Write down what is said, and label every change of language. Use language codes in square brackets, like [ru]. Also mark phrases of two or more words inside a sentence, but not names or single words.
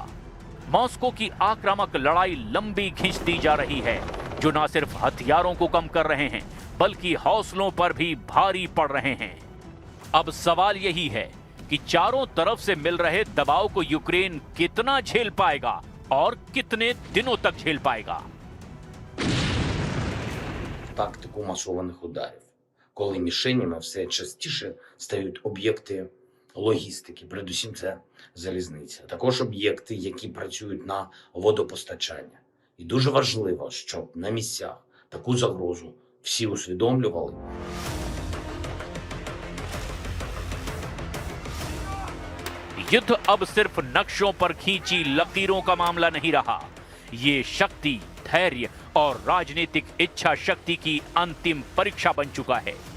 [hi] मॉस्को की आक्रामक लड़ाई लंबी खींचती जा रही है, जो न सिर्फ हथियारों को कम कर रहे हैं, बल्कि हौसलों पर भी भारी पड़ रहे हैं। अब सवाल यही है कि चारों तरफ से मिल रहे दबाव को यूक्रेन कितना झेल पाएगा और कितने दिनों तक झेल पाएगा। [uk] Тактику масованих ударів, коли мішенями все частіше стають об'єкти логістики, передусім це залізниця, також об'єкти, які працюють на водопостачання. І дуже важливо, щоб на місцях таку загрозу всі усвідомлювали. [hi] युद्ध अब सिर्फ नक्शों पर खींची लकीरों का मामला नहीं रहा। ये शक्ति, धैर्य और राजनीतिक इच्छा शक्ति की अंतिम परीक्षा बन चुका है।